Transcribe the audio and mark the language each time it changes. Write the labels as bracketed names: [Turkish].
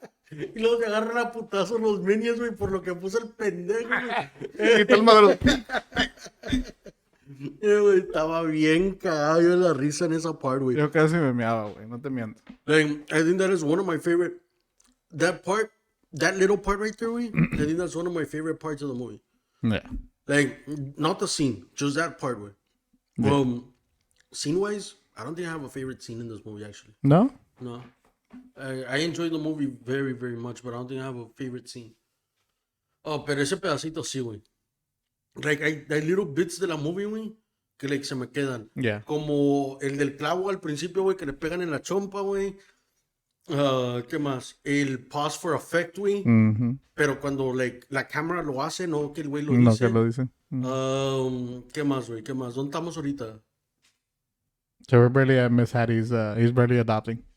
[Spanish] Y luego se agarran a putazos los minions, güey, por lo que puso el pendejo, güey. Y tal madre. Güey, estaba bien cagado yo de la risa en esa part, güey. Yo casi me meaba, güey. No te miento. [English] Like, I think that is one of my favorite. That part, that little part right there, güey. I think that's one of my favorite parts of the movie. Yeah. Like, not the scene, just that part, güey. Yeah. Scene-wise, I don't think I have a favorite scene in this movie, actually. No? No. I enjoy the movie very, very much, but I don't think I have a favorite scene. [Spanish] Oh, pero ese pedacito sí, güey. Like, hay [English] little bits [Spanish] de la movie, güey, que like, se me quedan. [English] Yeah. [Spanish] Como el del clavo al principio, güey, que le pegan en la chompa, güey. ¿Qué más? El [English] pause for effect, [Spanish] güey. Mhm. Pero cuando like, la cámara lo hace, no que el güey lo No, dice. que lo dicen. ¿Qué más, güey? ¿Qué más? ¿Dónde estamos ahorita? [English] So we're barely at Miss Hattie's, he's barely adopting.